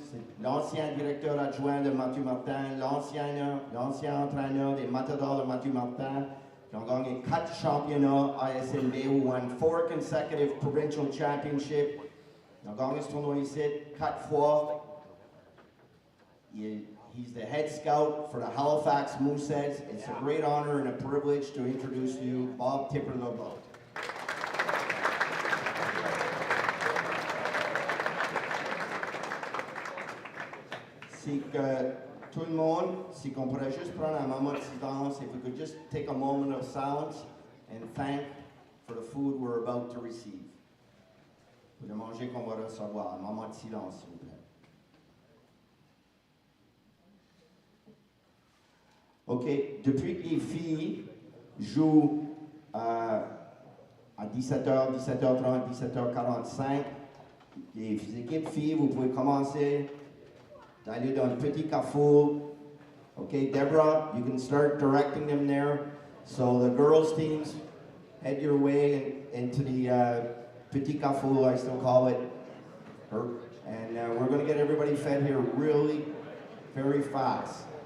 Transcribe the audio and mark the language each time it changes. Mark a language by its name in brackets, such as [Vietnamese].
[French] C'est l'ancien directeur adjoint de Mathieu Martin, l'ancien entraîneur des Matadors de Mathieu Martin, qui ont gagné 4 championnats ASNB, [English] who won 4 consecutive provincial championships. [French] Ils ont gagné ce tournoi ici 4 fois. [English] He's the head scout for the Halifax Mooseheads. It's a great honor and a privilege to introduce to you Bob Tipper-Legault. [French] Si que tout le monde, si qu'on pourrait juste prendre un moment de silence, [English] if we could just take a moment of silence and thank for the food we're about to receive. [French] Pour le manger qu'on va recevoir, un moment de silence, s'il vous plaît. OK, depuis que les filles jouent à 17h, 17h30, 17h45, les équipes filles, vous pouvez commencer d'aller dans le petit carrefour. [English] OK, Deborah, you can start directing them there. So the girls teams, head your way into the petit carrefour, I still call it. And we're going to get everybody fed here really very fast.